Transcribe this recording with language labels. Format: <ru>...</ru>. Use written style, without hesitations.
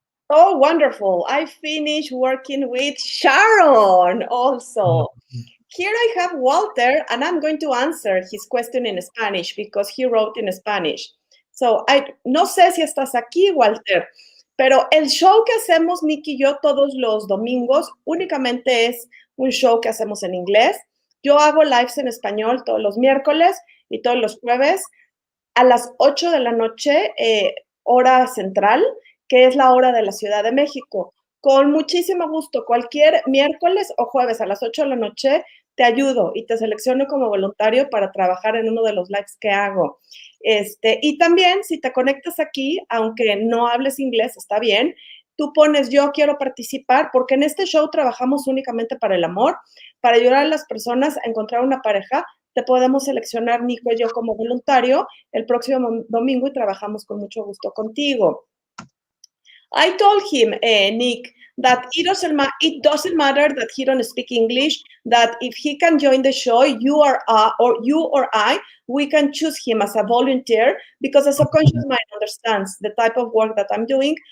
<en>Oh, wonderful. I finished working with Sharon also. Here I have Walter, and I'm going to answer his question in Spanish because he wrote in Spanish.</en> <es>So, no sé si estás aquí, Walter, pero el show que hacemos Nick y yo todos los domingos únicamente es un show que hacemos en inglés. Yo hago lives en español todos los miércoles y todos los jueves a las 8 de la noche, hora central, que es la hora de la Ciudad de México. Con muchísimo gusto, cualquier miércoles o jueves a las 8 de la noche, te ayudo y te selecciono como voluntario para trabajar en uno de los lives que hago. Y también, si te conectas aquí, aunque no hables inglés, está bien, tú pones yo quiero participar, porque en este show trabajamos únicamente para el amor, para ayudar a las personas a encontrar una pareja. Te podemos seleccionar, Nico y yo, como voluntario el próximo domingo y trabajamos con mucho gusto contigo.</es> <en>I told him, Nick, that it doesn't matter that he don't speak English, that if he can join the show, you or I, we can choose him as a volunteer because the subconscious mind understands the type of work that I'm doing.</en>